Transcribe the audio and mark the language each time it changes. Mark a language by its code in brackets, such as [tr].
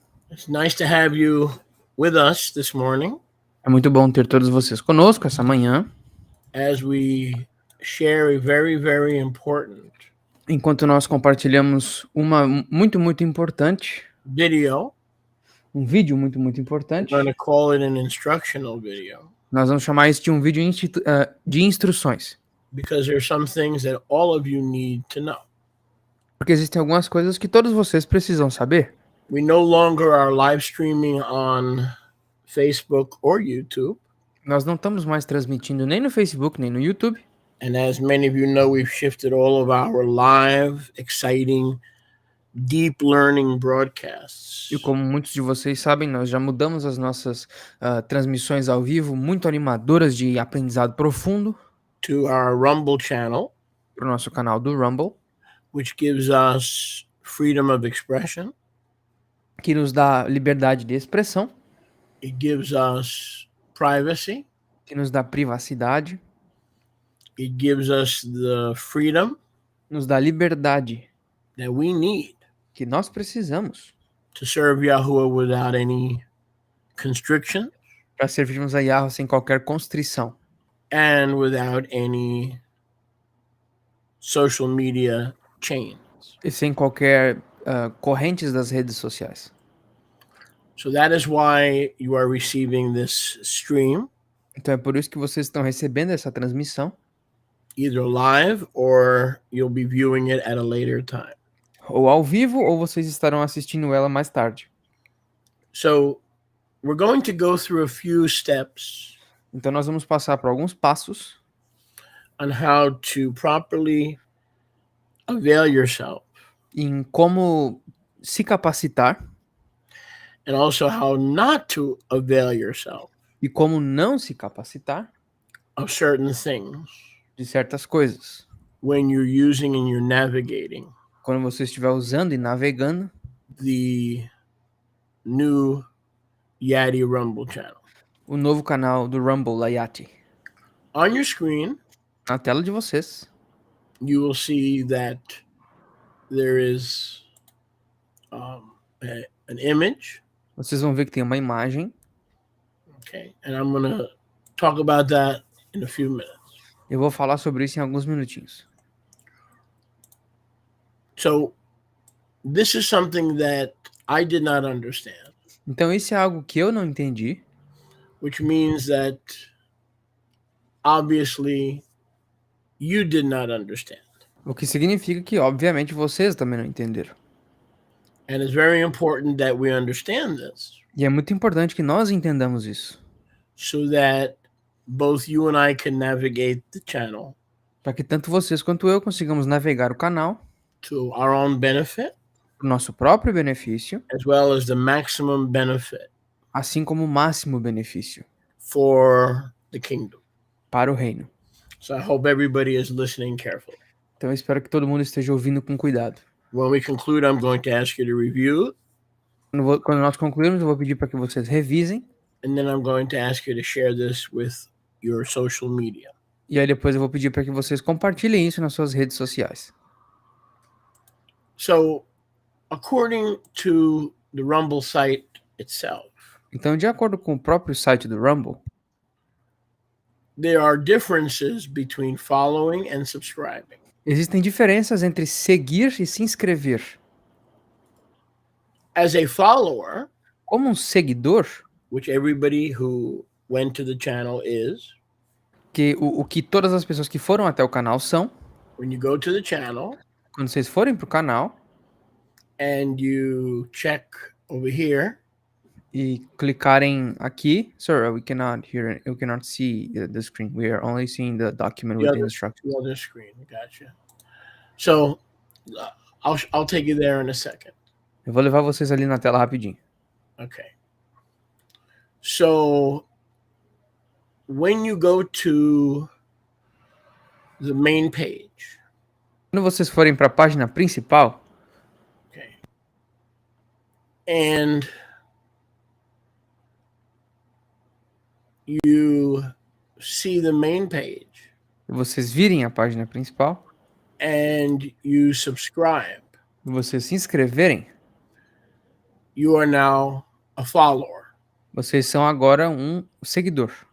[en] It's nice to have you with us this morning [pt] É muito bom ter todos vocês conosco essa manhã, [en] as we share a very, very important [pt] enquanto nós compartilhamos uma muito importante, [en] video. [pt] um vídeo muito [en] We're [pt] importante. [en] going to call it an instructional video [pt] Nós vamos chamar isso de um vídeo de instruções, [en] because there's some things that all of you need to know. [pt] porque existem algumas coisas que todos vocês precisam saber. [en] We no longer are live streaming on Facebook or YouTube. [pt] Nós não estamos mais transmitindo nem no Facebook, nem no YouTube. [en] And as many of you know, we've shifted all of our live, exciting, deep learning broadcasts [pt] E como muitos de vocês sabem, nós já mudamos as nossas transmissões ao vivo, muito animadoras de aprendizado profundo, [en] to our Rumble channel, [pt] para o nosso canal do Rumble, [en] which gives us freedom of expression. [pt] que nos dá liberdade de expressão, [en] It gives us privacy. [pt] que nos dá privacidade, [en] It gives us the freedom [pt] nos dá liberdade [en] that we need [pt] que nós precisamos [en] to serve Yahuwah without any constriction [pt] para servirmos a Yahweh sem qualquer constrição [en] and without any social media chains. [pt] e sem qualquer correntes das redes sociais. [en] So that is why you are receiving this stream, [pt] Então é por isso que vocês estão recebendo essa transmissão, [en] either live or you'll be viewing it at a later time. [pt] ou ao vivo, ou vocês estarão assistindo ela mais tarde. [en] So we're going to go through a few steps [pt] Então nós vamos passar por alguns passos [en] on how to properly avail yourself [pt] em como se capacitar [en] and also how not to avail yourself [pt] e como não se capacitar [en] of certain things [pt] de certas coisas [en] when you're using and you're navigating [pt] quando você estiver usando e navegando [en] the new YATI Rumble channel. [pt] o novo canal do Rumble da YATI. [en] On your screen, [pt] Na tela de vocês, [en] you will see that there is an image. [pt] vocês vão ver que tem uma imagem. [en] Okay, and I'm going to talk about that in a few minutes. [pt] Eu vou falar sobre isso em alguns minutinhos. [en] So this is something that I did not understand, [pt] Então isso é algo que eu não entendi, [en] which means that obviously you did not understand. [pt] o que significa que, obviamente, vocês também não entenderam. [en] And it's very important that we understand this [pt] E é muito importante que nós entendamos isso, [en] so that both you and I can navigate the channel [pt] para que tanto vocês quanto eu consigamos navegar o canal [en] to our own benefit [pt] para o nosso próprio benefício, [en] as well as the maximum benefit [pt] assim como o máximo benefício [en] for the kingdom. [pt] para o reino. [en] So I hope everybody is listening carefully. [pt] Então eu espero que todo mundo esteja ouvindo com cuidado. [en] When we conclude, I'm going to ask you to review, [pt] Quando nós concluirmos, eu vou pedir para que vocês revisem, [en] and then I'm going to ask you to share this with your social media. [pt] e aí depois eu vou pedir para que vocês compartilhem isso nas suas redes sociais. [en] So, according to the Rumble site itself, [pt] Então, de acordo com o próprio site do Rumble, [en] there are differences between following and subscribing. [pt] existem diferenças entre seguir e se inscrever. [en] As a follower, [pt] Como um seguidor, [en] which everybody who went to the channel is, [pt] que o que todas as pessoas que foram até o canal são, [en] when you go to the channel [pt] quando vocês forem para o canal [en] and you check over here, [pt] e clicarem aqui, [en] sir, we cannot see the screen. We are only seeing the document with the instructions. the other screen, gotcha. So, I'll take you there in a second. [pt] Eu vou levar vocês ali na tela rapidinho. [en] Okay. So, when you go to the main page, [pt] Quando vocês forem para a página principal, [en] okay, and you see the main page, [pt] vocês virem a página principal, [en] and you subscribe, [pt] vocês se inscreverem, [en] you are now a follower. [pt] vocês são agora um seguidor.